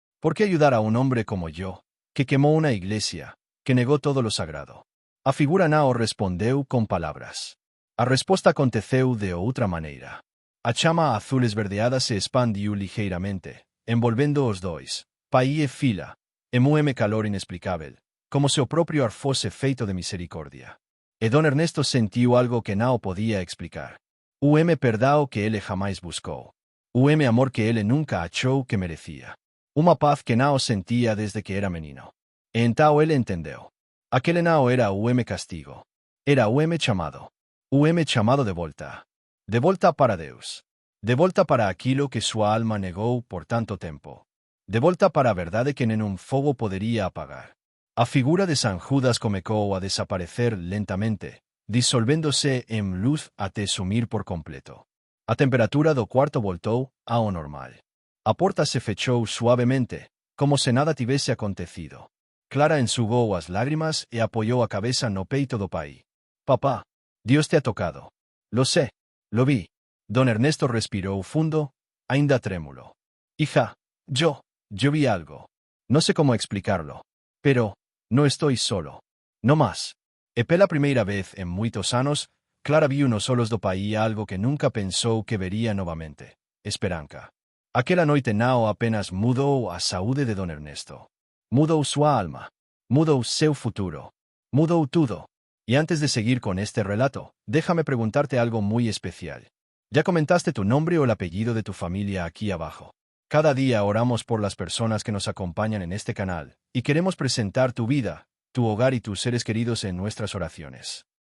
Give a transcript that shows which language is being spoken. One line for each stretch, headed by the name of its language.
Spanish: ¿Por qué ayudar a un hombre como yo, que quemó una iglesia, que negó todo lo sagrado?»
Portuguese: A figura não respondeu com palavras. A resposta aconteceu de outra maneira. A chama azul esverdeada se expandiu ligeiramente, envolvendo os dois. Pai e fila, emueme calor inexplicável, como se o proprio ar fosse feito de misericordia. E don Ernesto sentiu algo que não podía explicar. Perdão que ele jamais buscou. Amor que ele nunca achou que merecía. Uma paz que não sentia desde que era menino. E então ele entendeu. Aquele não era castigo. Era chamado. Chamado de volta. De volta para Deus. De volta para aquilo que sua alma negou por tanto tempo. De volta para a verdade que nenhum fogo poderia apagar.
Spanish: A figura de San Judas comenzó a desaparecer lentamente, disolviéndose en luz até sumir por completo.
Portuguese: A temperatura do quarto voltou ao normal. A porta se fechou suavemente, como se nada tivesse acontecido. Clara enxugou as lágrimas e apoyou a cabeça no peito do pai.
Spanish: Papá, Dios te ha tocado. Lo sé, lo vi. Don Ernesto respiró fundo,
Portuguese: ainda trémulo.
Spanish: Hija, yo vi algo. No sé cómo explicarlo. Pero, no estoy solo. No más.
Portuguese: E pela primeira vez en muitos anos, Clara viu nos olhos do pai algo que nunca pensou que vería novamente. Esperança. Aquela noite não apenas mudou a saúde de Don Ernesto. Mudou sua alma. Mudou seu futuro. Mudou tudo.
Spanish: Y antes de seguir con este relato, déjame preguntarte algo muy especial. ¿Ya comentaste tu nombre o el apellido de tu familia aquí abajo? Cada día oramos por las personas que nos acompañan en este canal, y queremos presentar tu vida, tu hogar y tus seres queridos en nuestras oraciones.